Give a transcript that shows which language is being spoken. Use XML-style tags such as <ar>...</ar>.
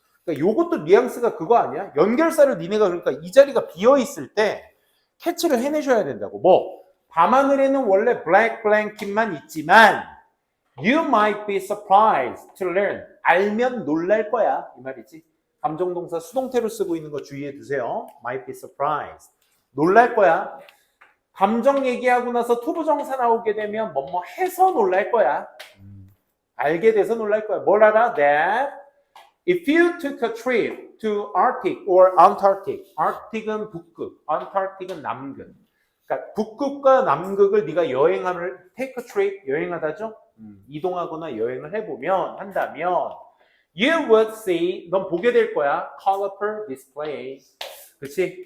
<ko>그러니까 요것도 뉘앙스가 그거 아니야? 연결사를 니네가 그러니까 이 자리가 비어있을 때 캐치를 해내셔야 된다고. 밤하늘에는 원래</ko> <en>black blanket만 있지만, you might be surprised to learn.</en> <ko>알면 놀랄 거야. 이 말이지. 감정동사 수동태로 쓰고 있는 거 주의해 두세요.</ko> <en>Might be surprised.</en> <ko>놀랄 거야. 감정 얘기하고 나서 투부정사 나오게 되면 뭐뭐 해서 놀랄 거야. 알게 돼서 놀랄 거야. 뭘 알아?</ko> <en>That if you took a trip to Arctic or Antarctic.</en> <ko>Arctic은 북극, Antarctic은 남극. 그러니까 북극과 남극을 네가</ko> <en>take a trip,</en> <ko>여행하다죠? 이동하거나 여행을 한다면</ko> <en>You would see,</en> <ko>넌 보게 될 거야.</ko> <en>Colorful displays.</en> <ko>그렇지?</ko>